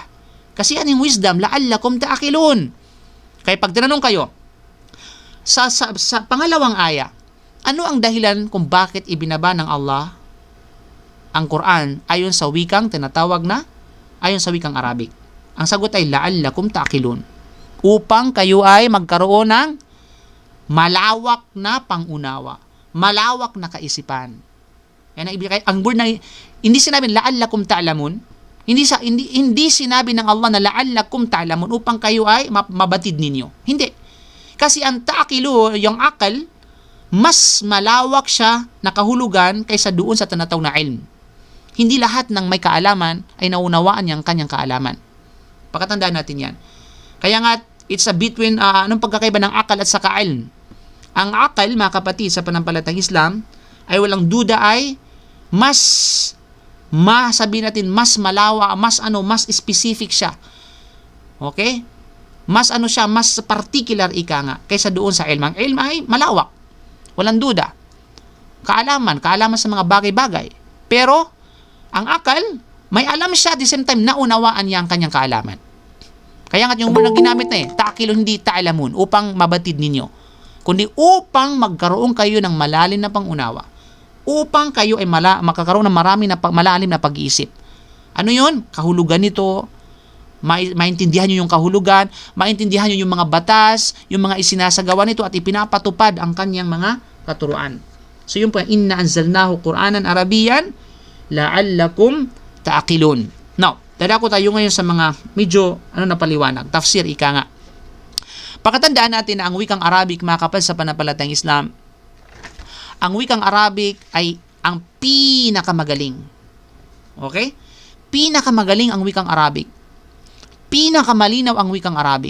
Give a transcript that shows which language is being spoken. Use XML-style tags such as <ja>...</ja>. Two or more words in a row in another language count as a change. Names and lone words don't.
<tl>Kasi yan yung wisdom,</tl> <ar>لعلكم تعقلون.</ar> <tl>Kaya pag tinanong kayo, sa pangalawang aya, ano ang dahilan kung bakit ibinaba ng Allah ang Quran ayon sa wikang tinatawag na ayon sa wikang Arabic? Ang sagot ay</tl> <ar>لعلكم تعقلون.</ar> <tl>Upang kayo ay magkaroon ng malawak na pangunawa, malawak na kaisipan. Yan ang ibig ang word na hindi sinabi</tl> <ar>لعلكم تعلمون.</ar> <tl>Hindi sinabi ng Allah na</tl> <ar>لعلكم تعلمون</ar> <tl>upang kayo ay mabatid ninyo. Hindi. Kasi ang ta'qilu, yung akal, mas malawak siya na kahulugan kaysa doon sa tinatawag na ilm. Hindi lahat ng may kaalaman ay naunawaan niyang kanyang kaalaman. Pakatandaan natin yan. Kaya nga,</tl> <en>it's a between,</en> <tl>anong pagkakaiba ng akal at saka ilm? Ang akal, mga kapatid, sa pananampalatayang Islam, ay walang duda ay sabihin natin, mas malawa, mas specific siya. Okay? Mas particular ika nga, kaysa doon sa ilm. Ang ilm ay malawak. Walang duda. Kaalaman sa mga bagay-bagay. Pero, ang akal, may alam siya</tl> <en>at the same time,</en> <tl>naunawaan niya ang kanyang kaalaman. Kaya nga yung muna ginamit na ta'qilun, hindi ta'lamun, upang mabatid ninyo. Kundi upang magkaroon kayo ng malalim na pangunawa. Upang kayo ay makakaroon ng malalim na pag-iisip. Ano yun? Kahulugan nito. Maintindihan nyo yung kahulugan, maintindihan nyo yung mga batas, yung mga isinasagawa nito at ipinapatupad ang kanyang mga katuruan. So yun po,</tl> <ar>إنا أنزلناه قرآنا عربيا لعلكم تعقلون.</ar> <tl>Now, dadako tayo ngayon sa mga medyo napaliwanag, tafsir ika nga. Pakatandaan natin na ang wikang Arabic, mga kapatid sa pananampalatayang Islam, ang wikang Arabic ay ang pinakamagaling. Okay? Pinakamagaling ang wikang Arabic. Pinakamalinaw ang wikang Arabic.</tl>